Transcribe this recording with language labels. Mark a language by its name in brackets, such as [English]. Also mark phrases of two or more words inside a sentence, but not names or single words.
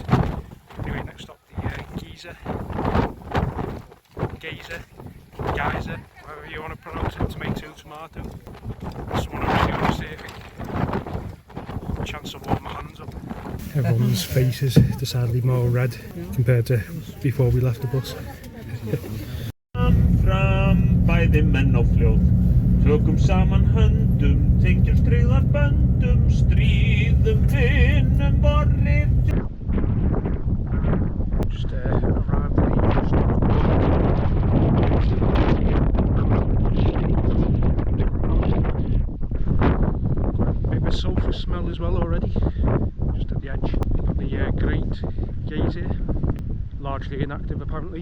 [English] Anyway, next stop the Geysir, however you want to pronounce it, tomato. That's the one I really want to see, I think. Chance to warm my hands up. Everyone's faces decidedly more red compared to before we left the bus. [Icelandic] Fram bæði menn og fljót, tökum saman höndum, tengjum tryggðar böndum, stríðum, vinnum vorrið. [English] Just arrived at the sulphur smell as well already, just at the edge. The Great Geysir, largely inactive apparently.